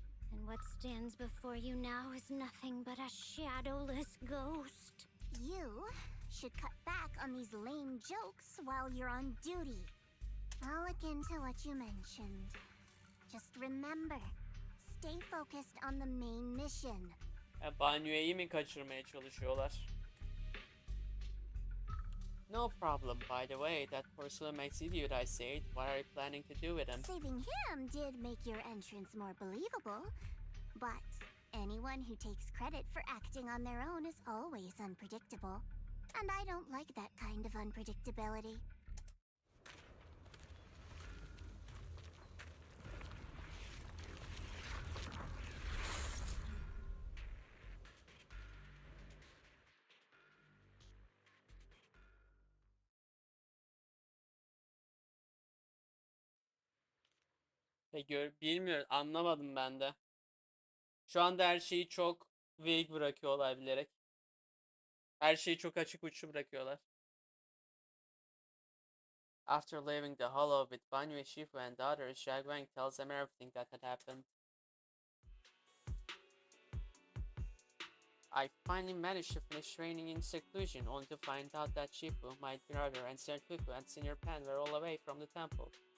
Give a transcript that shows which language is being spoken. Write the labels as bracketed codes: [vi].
[en] And what stands before you now is nothing but a shadowless ghost. You should cut back on these lame jokes while you're on duty. I'll look into what you mentioned. Just remember, stay focused on the main mission. [tr] Banyoyu mi kaçırmaya çalışıyorlar? [en] No problem, by the way. That porcelain makes idiot I said. What are you planning to do with him? Saving him did make your entrance more believable. But anyone who takes credit for acting on their own is always unpredictable. And I don't like that kind of unpredictability. [tr] Bilmiyorum, anlamadım ben de. Şu anda her şeyi çok vague bırakıyorlar bilerek. Her şeyi çok açık uçlu bırakıyorlar. [en] After leaving the hollow with Banyu, Shifu and others, Zhang tells them everything that had happened. I finally managed to finish training in seclusion, only to find out that Shifu, my brother, and Sir Fufu and Senior Pan were all away from the temple.